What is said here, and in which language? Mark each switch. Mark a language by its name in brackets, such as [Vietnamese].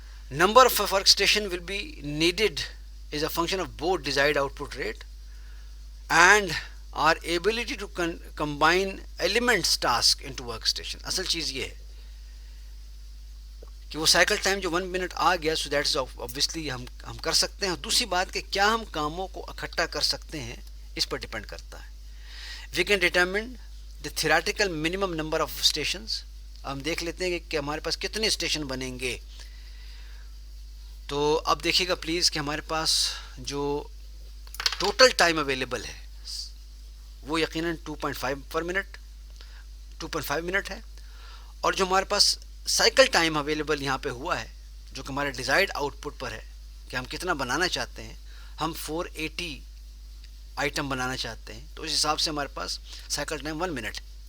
[English] Number of work station will be needed as a function of both desired output rate and reliability to combine elements task into work station. [Urdu] اصل چیز یہ ہے کہ وہ cycle time جو 1 minute آ گیا، [English] so that is obviously [Urdu] ہم کر سکتے ہیں. اور دوسری بات کہ کیا ہم کاموں کو اکٹھا کر سکتے ہیں، اس پر ڈپینڈ کرتا ہے. [English] We can determine the theoretical minimum number of stations. [Urdu] ہم دیکھ لیتے ہیں کہ ہمارے پاس کتنے اسٹیشن بنیں گے. تو اب دیکھیے گا پلیز کہ ہمارے پاس جو ٹوٹل ٹائم اویلیبل ہے وہ یقیناً 2.5 منٹ ہے. اور جو ہمارے پاس سائیکل ٹائم اویلیبل یہاں پہ ہوا ہے، جو کہ ہمارے ڈیزائرڈ آؤٹ پٹ پر ہے کہ ہم کتنا بنانا چاہتے ہیں، ہم 480 آئٹم بنانا چاہتے ہیں، تو اس حساب سے ہمارے پاس سائیکل ٹائم 1 منٹ ہے.